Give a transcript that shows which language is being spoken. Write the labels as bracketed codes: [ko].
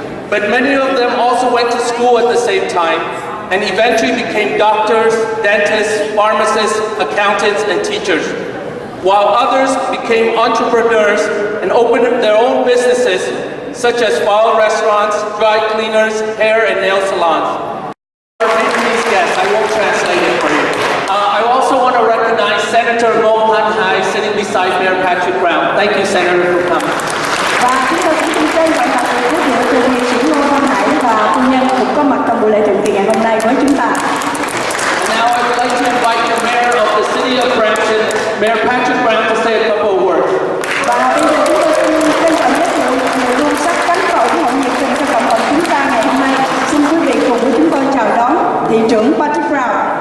[en] But many of them also went to school at the same time and eventually became doctors, dentists, pharmacists, accountants, and teachers, while others became entrepreneurs and opened their own businesses, such as spa restaurants, dry cleaners, hair and nail salons. Our Vietnamese guests, I won't translate it for you. I also want to recognize Senator Ngô Han Hai sitting beside Mayor Patrick Brown. Thank you, Senator, for coming. [vi] và chúng tôi cũng xin trân trọng đặc biệt giới thiệu từ nghị sĩ Ngô Văn Hải và phu nhân cũng có mặt trong buổi lễ thượng kỳ ngày hôm nay với chúng ta. [en] Now I would like to invite the Mayor of the City of Brampton, Mayor Patrick Brown, to say a couple of words. [vi] Và bây giờ chúng tôi xin trân trọng giới thiệu người luôn sát cánh và ủng hộ nhiệt tình cho cộng đồng chúng ta ngày hôm nay. Xin quý vị cùng với chúng tôi chào đón thị trưởng Patrick Brown.